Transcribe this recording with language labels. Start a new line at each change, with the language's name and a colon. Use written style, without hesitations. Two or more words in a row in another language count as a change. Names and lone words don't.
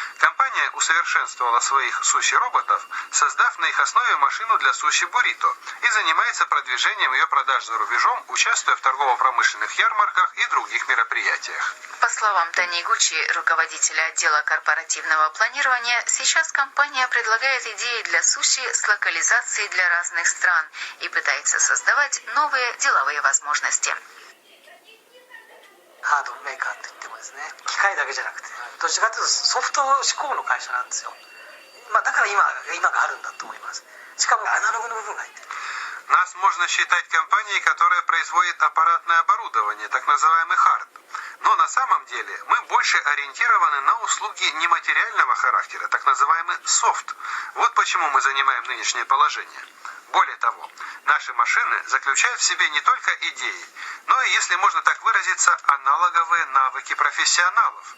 Russian: Компания Компания усовершенствовала своих суши-роботов, создав на их основе машину для суши-буррито, и занимается продвижением ее продаж за рубежом, участвуя в торгово-промышленных ярмарках и других мероприятиях. По словам Танигучи, руководителя отдела корпоративного планирования, сейчас компания предлагает идеи для суши с локализацией для разных стран и пытается создавать новые деловые возможности.
Japanese: ハードメーカーって言ってもですね、機械だけじゃなくてどちらかというとソフト志向の会社なんですよ。だから今があるんだと思います。しかもアナログの部分が入ってる。
Russian: Нас можно считать компанией, которая производит аппаратное оборудование, так называемый хард. Но на самом деле мы больше ориентированы на услуги нематериального характера, так называемый софт. Вот почему мы занимаем нынешнее положение. Более того, наши машины заключают в себе не только идеи, но и, если можно так выразиться, аналоговые навыки профессионалов.